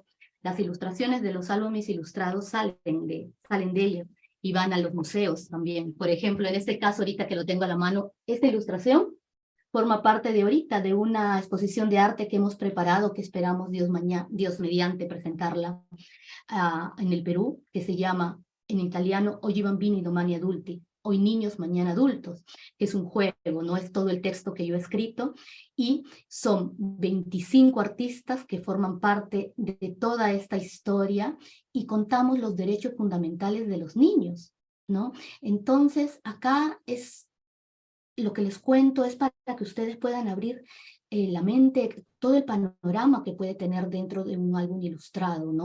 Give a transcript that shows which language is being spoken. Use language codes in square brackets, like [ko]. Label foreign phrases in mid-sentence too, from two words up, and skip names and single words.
[es] Las ilustraciones de los álbumes ilustrados salen de ellos y van a los museos también. Por ejemplo, en este caso, ahorita que lo tengo a la mano, esta ilustración forma parte de ahorita, de una exposición de arte que hemos preparado, que esperamos Dios mediante presentarla en el Perú, que se llama en italiano Oggi bambini domani adulti, hoy niños, mañana adultos, que es un juego, no es todo el texto que yo he escrito, y son 25 artistas que forman parte de toda esta historia y contamos los derechos fundamentales de los niños, ¿no? Entonces, acá lo que les cuento es para que ustedes puedan abrir la mente, todo el panorama que puede tener dentro de un álbum ilustrado, ¿no?